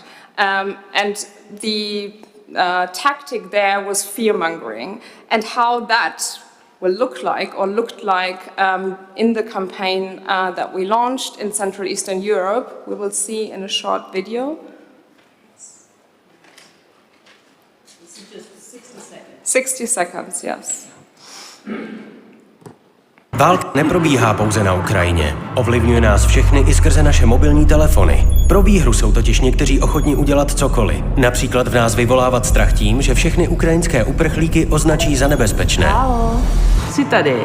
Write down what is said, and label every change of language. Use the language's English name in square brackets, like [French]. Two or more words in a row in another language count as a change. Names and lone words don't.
[English] And the tactic there was fear-mongering, and how that will look like, or looked like, in the campaign that we launched in Central Eastern Europe. We will see in a short video. This is just 60 seconds. 60 seconds, yes. [Czech] Válka neprobíhá pouze na Ukrajině. Ovlivňuje nás všechny i skrze naše mobilní telefony. Pro výhru jsou totiž někteří ochotní udělat cokoliv. Například v nás vyvolávat strach tím, že všechny ukrajinské uprchlíky označí za nebezpečné. Haló, jsi tady?